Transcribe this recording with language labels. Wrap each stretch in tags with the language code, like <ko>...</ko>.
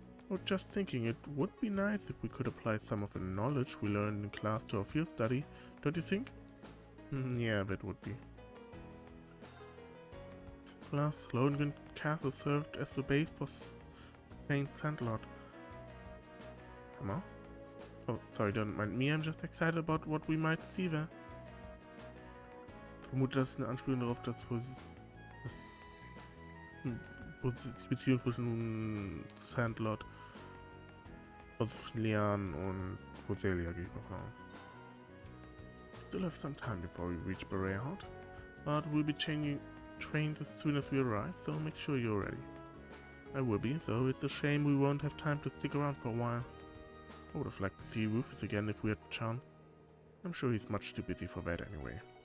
<en>I was just thinking it would be nice if we could apply some of the knowledge we learned in class to our field study, don't you think? Yeah, that would be. Plus, Lohengrin Castle served as the base for Saint Sandlot. Emma? Oh, sorry, don't mind me, I'm just excited about what we might see there.</en> <de>Ich vermute, das ist eine Anspielung darauf, dass die Beziehung zwischen Sandlot, also zwischen Leon und Roselia, gehe ich mal von aus.</de> <en>Still have some time before we reach Barriere, but we'll be changing trains as soon as we arrive, so make sure you're ready. I will be, though it's a shame we won't have time to stick around for a while. I would have liked to see Rufus again if we had the chance. I'm sure he's much too busy for that anyway.</en>